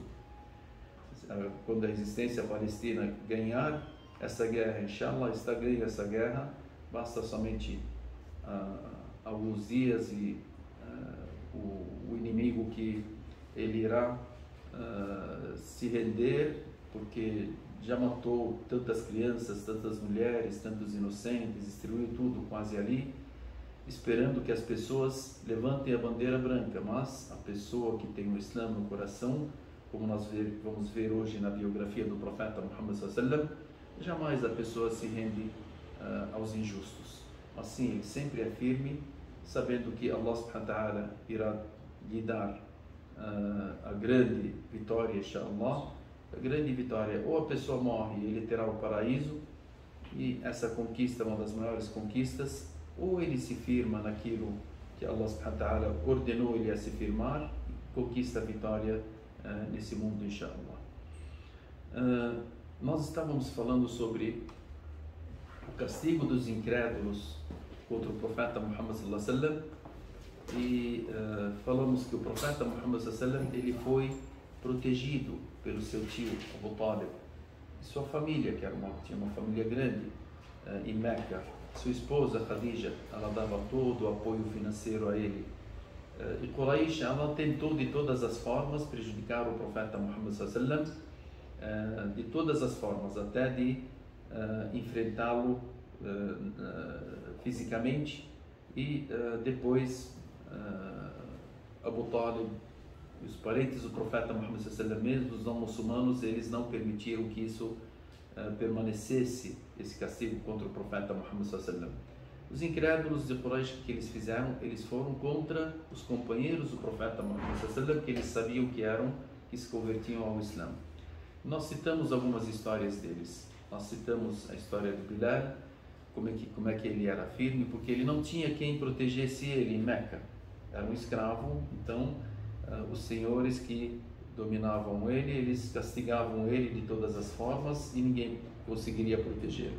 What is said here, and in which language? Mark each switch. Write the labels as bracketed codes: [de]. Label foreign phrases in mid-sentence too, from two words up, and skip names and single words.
[pt] Quando a resistência palestina ganhar essa guerra, [ar] إن شاء الله, [pt] está ganha essa guerra, basta somente alguns dias e o inimigo que ele irá se render, porque já matou tantas crianças, tantas mulheres, tantos inocentes, destruiu tudo quase ali, esperando que as pessoas levantem a bandeira branca. Mas a pessoa que tem o Islã no coração, como nós vamos ver hoje na biografia do profeta Muhammad [ar] صلى الله عليه وسلم, [pt] jamais a pessoa se rende aos injustos. Assim, ele sempre é firme, sabendo que Allah [ar] سبحانه وتعالى [pt] irá lhe dar a grande vitória, [ar] إن شاء الله. [pt] A grande vitória, ou a pessoa morre e ele terá o paraíso, e essa conquista é uma das maiores conquistas, ou ele se firma naquilo que Allah [ar] سبحانه وتعالى [pt] ordenou ele a se firmar, e conquista a vitória nesse mundo, [ar] إن شاء الله. [pt] Nós estávamos falando sobre o castigo dos incrédulos contra o profeta Muhammad [ar] صلى الله عليه وسلم, [pt] e falamos que o profeta Muhammad [ar] صلى الله عليه وسلم, [pt] ele foi protegido pelo seu tio Abu Talib e sua família, que tinha uma família grande em Meca. Sua esposa Khadija, ela dava todo o apoio financeiro a ele. E Quraysh, ela tentou de todas as formas prejudicar o profeta Muhammad [ar] صلى الله عليه وسلم, [pt] de todas as formas, até de enfrentá-lo fisicamente. E depois Abu Talib e os parentes do profeta Muhammad [ar] صلى الله عليه وسلم, [pt] mesmo os não muçulmanos, eles não permitiram que isso permanecesse, esse castigo contra o profeta Muhammad [ar] صلى الله عليه وسلم. [pt] Os incrédulos de Quraysh, que eles fizeram, eles foram contra os companheiros do profeta Muhammad [ar] صلى الله عليه وسلم, [pt] que eles sabiam que se convertiam ao Islã. Nós citamos algumas histórias deles. Nós citamos a história de Bilal, como é que ele era firme, porque ele não tinha quem protegesse ele em Meca. Era um escravo, então os senhores dominavam ele, eles castigavam ele de todas as formas e ninguém conseguiria protegê-lo.